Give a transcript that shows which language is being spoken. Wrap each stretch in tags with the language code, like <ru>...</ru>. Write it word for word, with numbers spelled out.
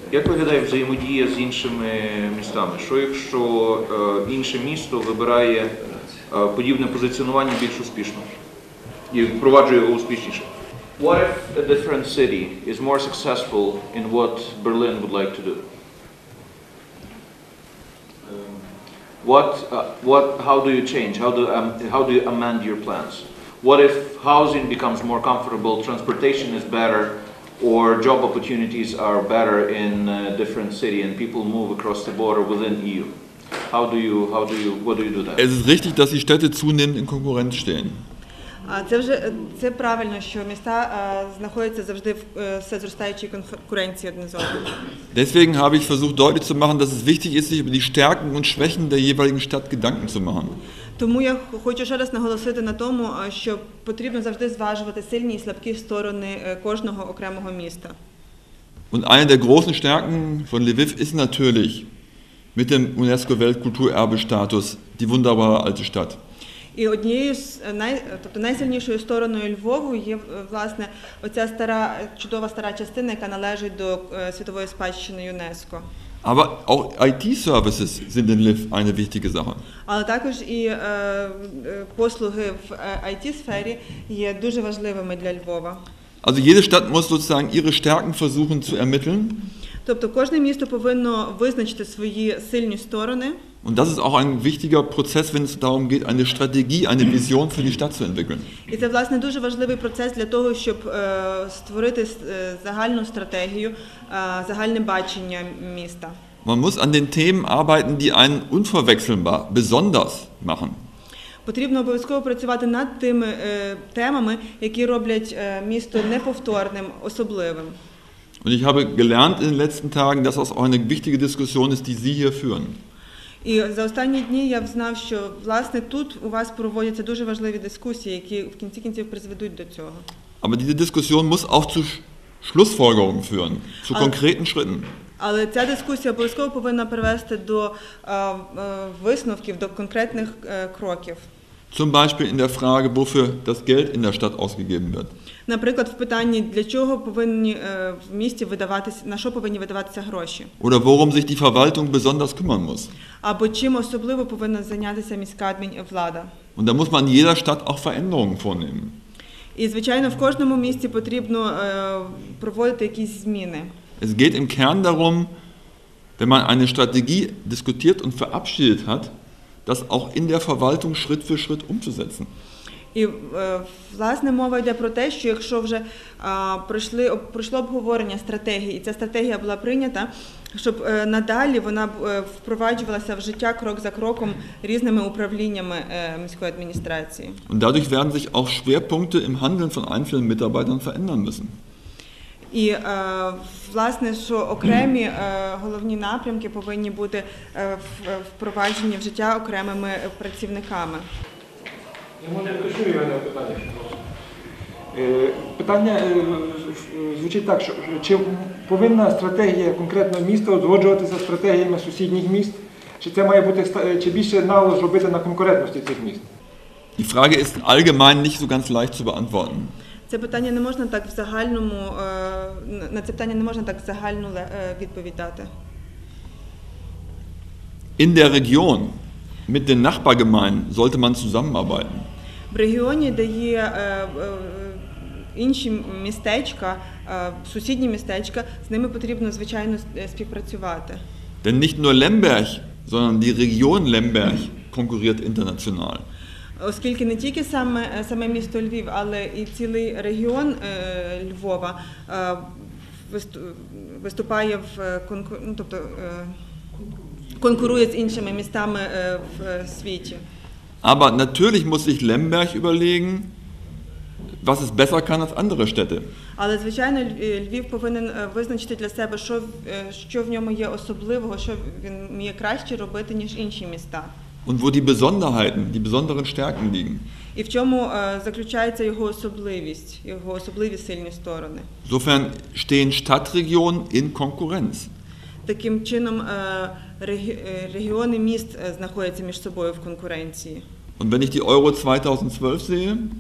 <uk>Як виглядає взаємодія з іншими містами? Що якщо е, інше місто вибирає е, подібне позиціонування більш успішно і впроваджує його успішніше?</uk> <en>What if a different city is more successful in what Berlin would like to do? What, uh, what, how do you change? How do, um, how do you amend your plans? What if housing becomes more comfortable, transportation is better, or job opportunities are better in a different city and people move across the border within E U? How do you, how do you, what do you do that?</en> <de>Es ist richtig, dass die Städte zunehmend in Konkurrenz stehen.</de> <uk>А це вже це правильно, що міста а, знаходяться завжди в е, все зростаючій конкуренції одне з одним.</uk> <de>Deswegen habe ich versucht deutlich zu machen, dass es wichtig ist, sich über die Stärken und Schwächen der jeweiligen Stadt Gedanken zu machen.</de> <uk>Тому я хочу ще раз наголосити на тому, а, що потрібно завжди зважувати сильні і слабкі сторони е, кожного окремого міста.</uk> <de>Und eine der großen Stärken von Lviv ist natürlich mit dem UNESCO-Weltkulturerbe-Status die wunderbare alte Stadt.</de> <uk>І однією з е, най, тобто найсильнішою стороною Львову є е, власне оця стара чудова стара частина, яка належить до е, світової спадщини ЮНЕСКО.</uk> <de>Aber auch I T-Services sind in Lviv eine wichtige Sache.</de> <uk>Але також і е, е, послуги в ай ті-сфері є дуже важливими для Львова.</uk> <de>Also jede Stadt muss sozusagen ihre Stärken versuchen zu ermitteln.</de> <uk>Тобто кожне місто повинно визначити свої сильні сторони.</uk> <de>Und das ist auch ein wichtiger Prozess, wenn es darum geht, eine Strategie, eine Vision für die Stadt zu entwickeln.</de> <uk>І це, власне, дуже важливий процес для того, щоб е, створити е, загальну стратегію, е, загальне бачення міста.</uk> <de>Man muss an den Themen arbeiten, die einen unverwechselbar besonders machen.</de> <uk>Потрібно обов'язково працювати над тими е, темами, які роблять е, місто неповторним, особливим.</uk> <de>Und ich habe gelernt in den letzten Tagen, dass das auch eine wichtige Diskussion ist, die Sie hier führen.</de> <uk>І за останні дні я знав, що, власне, тут у вас проводяться дуже важливі дискусії, які в кінці кінців призведуть до цього.</uk> <de>Aber diese Diskussion muss auch zu Sch- Schlussfolgerungen führen, zu Aber- konkreten Schritten.</de> <uk>Але ця дискусія обов'язково повинна привести до е, е, висновків, до конкретних е, кроків.</uk> <de>Zum Beispiel in der Frage, wofür das Geld in der Stadt ausgegeben wird.</de> <uk>Наприклад, в питанні, для чого повинні е, в місті видаватися, на що повинні видаватися гроші,</uk> <de>Oder worum sich die Verwaltung besonders kümmern muss.</de> <uk>або чим особливо повинна зайнятися міська адмінвлада.</uk> <de>Und da muss man in jeder Stadt auch Veränderungen vornehmen.</de> <uk>І, звичайно, в кожному місті потрібно е, проводити якісь зміни.</uk> <de>Es geht im Kern darum, wenn man eine Strategie diskutiert und verabschiedet hat, das auch in der Verwaltung Schritt für Schritt umzusetzen.</de> <uk>І, е, власне, мова йде про те, що якщо вже а, пройшли, об- пройшло обговорення стратегії, і ця стратегія була прийнята, щоб е, надалі вона б, е, впроваджувалася в життя крок за кроком різними управліннями е, міської адміністрації.</uk> <de>Und dadurch werden sich auch Schwerpunkte im Handeln von einzelnen Mitarbeitern verändern müssen.</de> <uk>І, е, власне, що окремі е, головні напрямки повинні бути е, в- е, впроваджені в життя окремими е, працівниками. Я можу пишу Івана питання. Е, Питання е, з- з- звучить так, що чи повинна стратегія конкретного міста узгоджуватися з стратегіями сусідніх міст? Чи це має бути ста- чи більше наголос робити на конкурентності цих міст?</uk> <de>Die Frage ist allgemein nicht so ganz leicht zu beantworten.</de> <uk>Це питання не можна так в загальному е, на- на це питання не можна так в загальну ле- е, відповідь дати.</uk> <de>In der Region mit den Nachbargemeinden sollte man zusammenarbeiten.</de> <uk>В регіоні, де є е, е, інші містечка, е, сусідні містечка, з ними потрібно звичайно с- е, співпрацювати.</uk> <de>Denn nicht nur Lemberg, sondern die Region Lemberg konkurriert international.</de> <uk>Оскільки не тільки саме, е, саме місто Львів, але і цілий регіон е, Львова е, висту- виступає в е, конку- ну, тобто, е, конкурує з іншими містами е, в е, світі.</uk> <de>Aber natürlich muss sich Lemberg überlegen, was es besser kann als andere Städte.</de> <uk>Але звичайно, Ль- е, Львів повинен е, визначити для себе, що, в- е, що в ньому є особливого, що він вміє краще робити, ніж інші міста,</uk> <de>Und wo die Besonderheiten, die besonderen Stärken liegen.</de> <uk>і в чому е, заключається його особливість, його особливі сильні сторони.</uk> <de>Insofern stehen Stadtregionen in Konkurrenz.</de> <uk>Таким чином, е, регі- е, регіони міст е, знаходяться між собою в конкуренції.</uk> <de>Und wenn ich die Euro zweitausendzwölf sehe,</de>